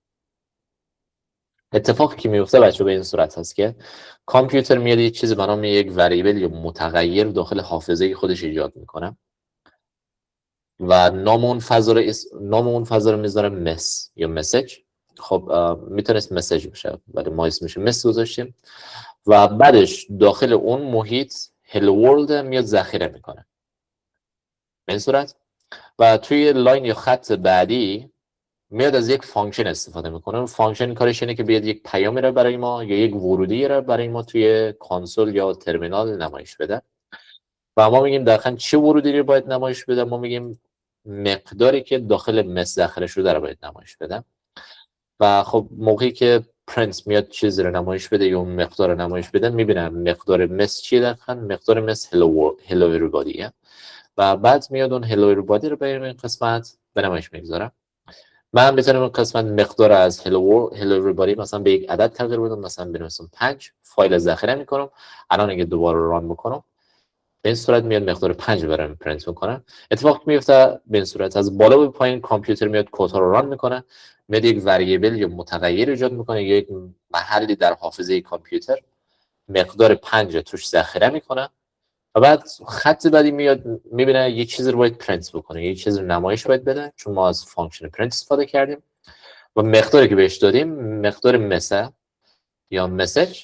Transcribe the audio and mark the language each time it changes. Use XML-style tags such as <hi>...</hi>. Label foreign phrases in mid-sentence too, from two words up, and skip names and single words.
<fa>اتفاقی که میفته بچه به این صورت هست که کامپیوتر میاد یه چیزی به نام یک وریبل یا متغیر داخل حافظه خودش ایجاد میکنه و نام اون فضا رو میذاره مس یا مسیج. خب میتونست مسیج باشه ولی ما اسمش مس گذاشتیم و بعدش داخل اون محیط</fa> <en>hello world</en> <fa>میاد ذخیره میکنه به این صورت. و توی لاین یا خط بعدی میاد از یک فانکشن استفاده میکنه. فانکشن کارش اینه که بیاد یک پیامی رو برای ما یا یک ورودی رو برای ما توی کنسول یا ترمینال نمایش بده و ما میگیم دقیقاً چه ورودی رو باید نمایش بده. ما میگیم مقداری که داخل مس ذخیره شده رو باید نمایش بده و خب موقعی که پرنت میاد چیزی رو نمایش بده یا اون مقدار رو نمایش بده میبینم مقدار مس چیه. دقیقاً مقدار مس</fa> <en>hello everybody</en> <fa>و بعد میاد اون</fa> <en>hello everybody</en> <fa>رو به این قسمت به نمایش میگذارم. من میتونم این قسمت مقدار از</fa> <en>hello everybody</en> <fa>مثلا به یک عدد تغییر بدم، مثلا بنویسم 5. فایل ذخیره میکنم. الان اگه دوباره ران بکنم به این صورت میاد مقدار 5 برام پرینت میکنه. اتفاق میفته به این صورت از بالا به پایین کامپیوتر میاد کد رو ران میکنه، میاد یک وریبل یا متغیر ایجاد میکنه یا یک محلی در حافظه کامپیوتر مقدار 5 توش ذخیره میکنه و بعد خط بعدی میاد میبینه یه چیزی رو باید پرینت بکنه، یه چیزی رو نمایش باید بده چون ما از فانکشن پرینت استفاده کردیم و مقداری که بهش دادیم مقدار مسج یا مسج.</fa>